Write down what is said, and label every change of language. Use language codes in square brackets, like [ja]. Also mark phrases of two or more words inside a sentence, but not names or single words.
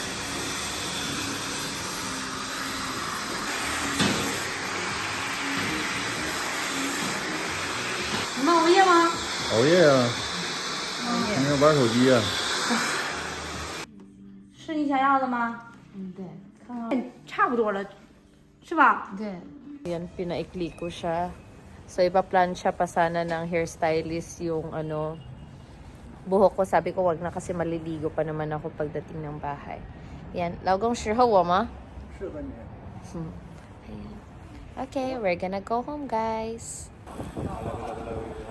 [zh] 你们熬夜吗？熬夜啊。今天玩手机啊。是你想要的吗？嗯，对。差不多了，是吧？对。 [tl] Yan, pinaikli ko siya. So, ipa-plansya pa sana ng hairstylist yung buhok ko. Sabi ko, wag na kasi maliligo pa naman ako pagdating ng bahay. Yan, [zh] 老公适合我吗？适合你。 [en] Okay, we're gonna go home, guys. [zh] 来。